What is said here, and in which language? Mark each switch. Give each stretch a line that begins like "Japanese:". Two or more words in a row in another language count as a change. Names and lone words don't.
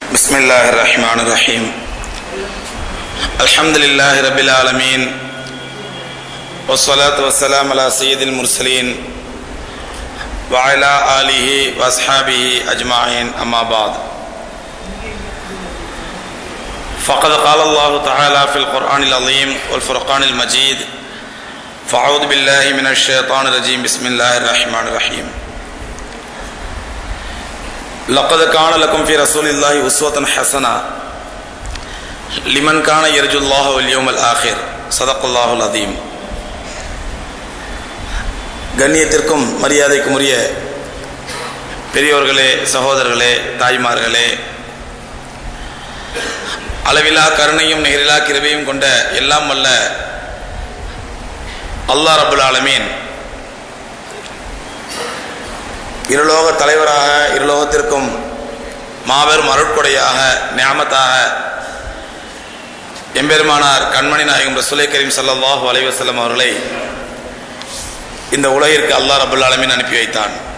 Arabic: بسم الله الرحمن الرحيم الحمد لله رب العالمين والصلاة والسلام على سيد المرسلين وعلى آله وأصحابه أجمعين أما بعد فقد قال الله تعالى في القرآن العظيم والفرقان المجيد فأعوذ بالله من الشيطان الرجيم بسم الله الرحمن الرحيم لقد كان لكم في رسول الله أسوة حسنة لمن كان يرجو الله واليوم الآخر صدق الله العظيم.
Tamil: கண்ணியத்திற்கும் மரியாதைக்கும் உரிய பெரியோர்களே, சகோதரர்களே, தாய்மார்களே, அளவிலா கருணையும் நிகரிலா கிருபையும் கொண்ட எல்லாம் வல்ல
Arabic: الله رب العالمين
Tamil: இருலோக தலைவராக, இருலோகத்திற்கும் மாபெரும் அருட்கொடையாக, நியாமத்தாக எம்பெருமானார் கண்மணி நாயகம் ரசூலை கரீம்
Arabic: صلى الله عليه وسلم
Tamil: அவர்களை இந்த உலகிற்கு
Arabic: الله رب العالمين
Tamil: அனுப்பி வைத்தான்.